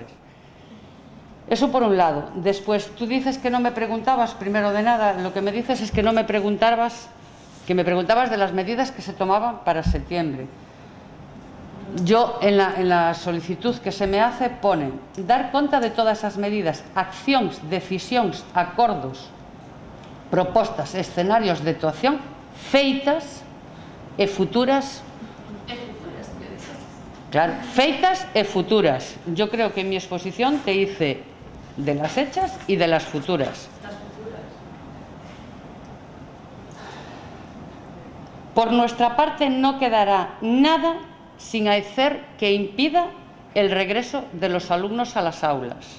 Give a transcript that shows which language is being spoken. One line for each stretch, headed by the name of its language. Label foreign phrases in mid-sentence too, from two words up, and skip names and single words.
Spanish: Eso por un lado. Después, tú dices que no me preguntabas, primero de nada, lo que me dices es que no me preguntabas, que me preguntabas de las medidas que se tomaban para septiembre. Yo, en la solicitud que se me hace, pone
Galician: dar conta de todas esas medidas, accións, decisións, acordos, propostas, escenarios de actuación feitas e futuras. Claro, feitas e futuras.
Spanish: Yo creo que en mi exposición te hice de las hechas y de las futuras. Por nuestra parte no quedará nada sin hacer que impida el regreso de los alumnos a las aulas.